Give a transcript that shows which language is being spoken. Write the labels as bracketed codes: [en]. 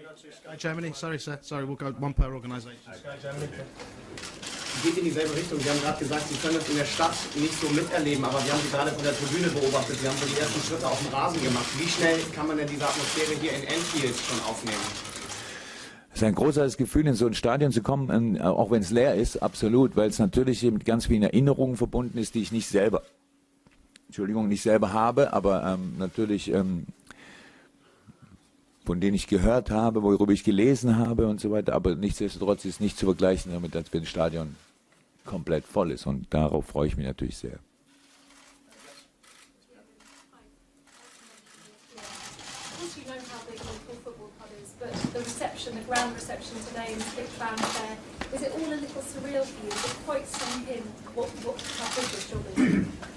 [en] Sky Germany, sorry sir, we'll go one per organisation. [de] Geht in dieselbe Richtung. Sie haben gerade gesagt, Sie können das in der Stadt nicht so miterleben, aber wir haben Sie gerade von der Tribüne beobachtet. Sie haben so die ersten Schritte auf dem Rasen gemacht. Wie schnell kann man denn diese Atmosphäre hier in Anfield schon aufnehmen? Es ist ein großartiges Gefühl, in so ein Stadion zu kommen, auch wenn es leer ist, absolut, weil es natürlich mit ganz vielen Erinnerungen verbunden ist, die ich nicht selber habe, aber natürlich von denen ich gehört habe, worüber ich gelesen habe und so weiter. Aber nichtsdestotrotz ist nicht zu vergleichen damit, als wenn das Stadion komplett voll ist. Und darauf freue ich mich natürlich sehr. [en] You know how big local football club is, but the reception, the grand reception today in the big fanfare, is it all a little surreal for you? Is it quite sunk in how big this job is?